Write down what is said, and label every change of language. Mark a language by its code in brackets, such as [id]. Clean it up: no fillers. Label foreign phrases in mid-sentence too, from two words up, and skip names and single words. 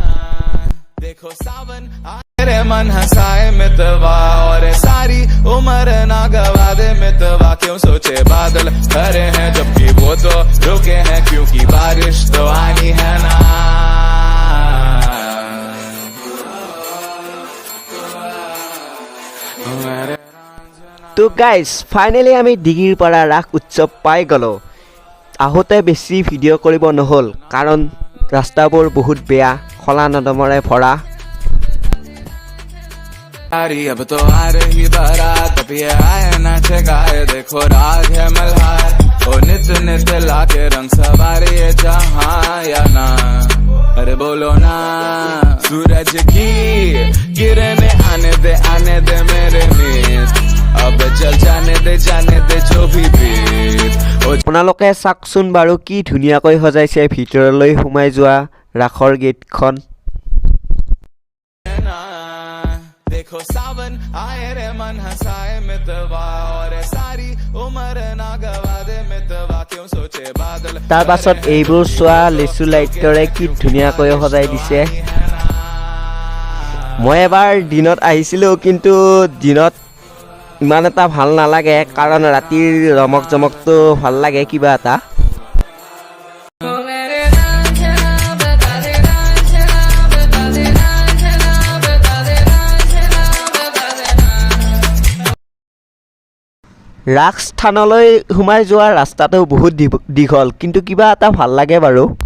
[hi] मन हंसाए मितवा और सारी उम्र ना गवा दे मितवा क्यों सोचे बादल खड़े हैं जबकि वो तो रुके हैं क्योंकि बारिश तो आनी है ना [as] তো গাইজ ফাইনেলি আমি দিগিৰপাৰা ৰাস উৎসৱ পাই গ'লোঁ আহোঁতে বেছি ভিডিঅ' কৰিব নহ'ল কাৰণ ৰাস্তাবোৰ বহুত বেয়া খলা নদমৰে ভৰা [hi] अब तो आ रही बारात अब ये आए नाचे गाए देखो राग है मल्हार ओ नित नित लाके रंग सवारे ये जहां या ना अरे बोलो ना सूरज की किरणें आने दे मेरे मीत अब चल जाने दे जो भी बीत [as] আপোনালোকে চাওকচোন বাৰু কি ধুনীয়াকৈ সজাইছে ভিতৰলৈ সোমাই যোৱা ৰাসৰ গেটখন [hi] देखो सावन आए रे मन हंसाए मितवा और सारी उम्र ना गवा दे मितवा क्यों सोचे बादल [as] তাৰ পাছত এইবোৰ চোৱা লিচু লাইটৰে কি ধুনীয়াকৈ সজাই দিছে মই এবাৰ দিনত আহিছিলোঁ কিন্তু দিনত ইমান এটা ভাল নালাগে কাৰণ ৰাতিৰ ৰমক জমকটো ভাল লাগে কিবা এটা ৰাস স্থানলৈ সোমাই যোৱা ৰাস্তাটো বহুত দীঘল কিন্তু কিবা এটা ভাল লাগে বাৰু